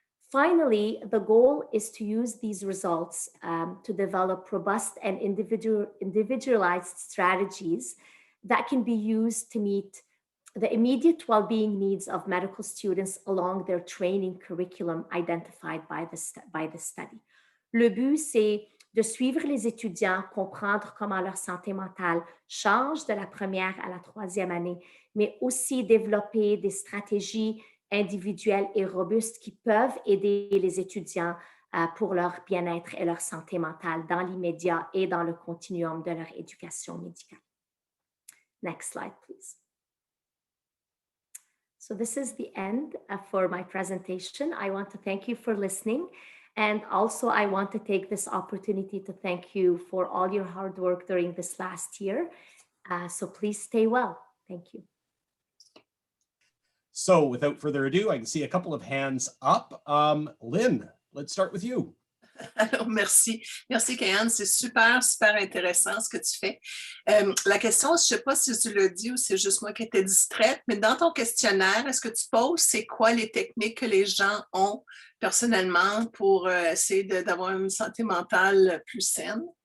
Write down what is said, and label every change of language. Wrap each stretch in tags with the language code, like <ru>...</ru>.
<en>Finally, the goal is to use these results to develop robust and individualized strategies that can be used to meet the immediate well-being needs of medical students along their training curriculum identified by the study.</en> <fr>Le but, c'est de suivre les étudiants, comprendre comment leur santé mentale change de la première à la troisième année, mais aussi développer des stratégies individuelles et robustes qui peuvent aider les étudiants pour leur bien-être et leur santé mentale dans l'immédiat et dans le continuum de leur éducation médicale.</fr> <en>Next slide, please. So this is the end for my presentation. I want to thank you for listening. And also, I want to take this opportunity to thank you for all your hard work during this last year. So please stay well. Thank you. So without further ado, I can see a couple of hands up. Lynn, let's start with you.</en> <fr>Alors, merci. Merci, Kayane. C'est super, super intéressant ce que tu fais. La question, je ne sais pas si tu l'as dit ou c'est juste moi qui étais distraite, mais dans ton questionnaire, est-ce que tu poses c'est quoi les techniques que les gens ont personnellement pour essayer d'avoir une santé mentale plus saine?</fr>